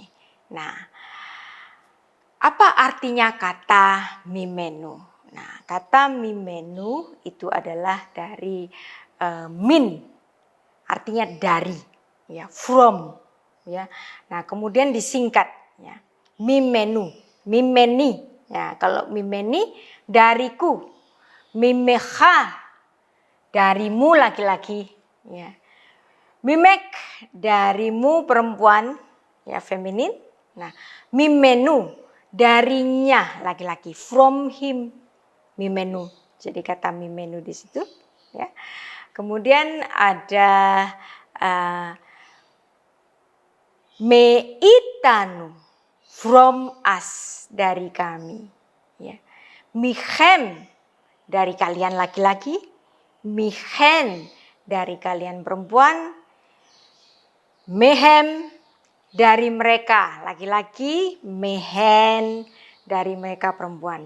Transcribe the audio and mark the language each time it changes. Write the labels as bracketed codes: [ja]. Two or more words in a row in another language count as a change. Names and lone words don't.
[id] Nah, apa artinya kata mimenu? Nah, kata mimenu itu adalah dari min, artinya dari, ya, from, ya. Nah, kemudian disingkat, ya, [he] ממנו, ממני. [id] Ya, kalau mimeni dariku, mimeha darimu laki-laki, ya. Mimek darimu perempuan, ya, feminin. Nah, mimenu darinya laki-laki, [en] from him, [id] mimenu. Jadi kata mimenu di situ, ya. Kemudian ada meitanu, [en] from us, [id] dari kami, ya. Michem dari kalian laki-laki, michen dari kalian perempuan, mehem dari mereka laki-laki, mehen dari mereka perempuan.